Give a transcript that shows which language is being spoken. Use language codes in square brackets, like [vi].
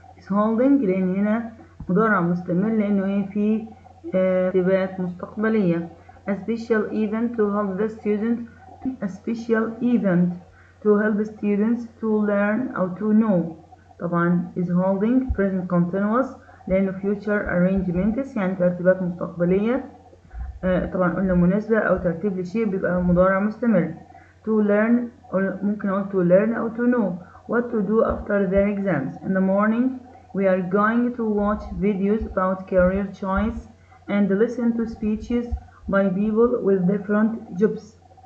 [en] is holding [ar] لأن هنا مضارع مستمر لأنه ايه في ترتيبات مستقبلية. [en] a special event to help the students. a special event to help students to learn أو to know. [ar] طبعا [en] is holding present continuous [ar] لأنه [en] future arrangements [ar] يعني ترتيبات مستقبلية. طبعا قلنا مناسبة أو ترتيب لشيء بيبقى مضارع مستمر. [en] to learn [ar] ممكن أقول [en] to learn [ar] أو [en] to know what to do after their exams. In the morning we are going to watch videos about career choice and listen to speeches by people with different jobs.